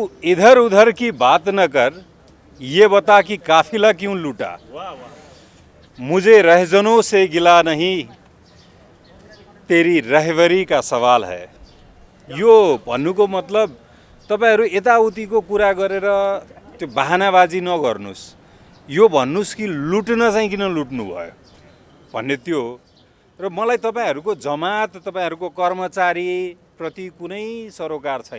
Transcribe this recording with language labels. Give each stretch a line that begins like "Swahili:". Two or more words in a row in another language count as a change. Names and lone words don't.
Urdu: ادھر ادھر کی بات نہ کر، یہ بتا کہ قافلہ کیوں لٹا. مجھے رہزنوں سے گلہ نہیں، تیری رہبری کا سوال ہے.
Nepali: यो भन्नुको मतलब तपाईहरु यताउतिको कुरा गरेर त्यो बहानाबाजी नगर्नुस्, यो भन्नुस् कि लुट्न चाहिँ किन लुट्नु भयो भन्ने त्यो हो। र मलाई तपाईहरुको जमात, तपाईहरुको कर्मचारी प्रति कुनै सरोकार छैन।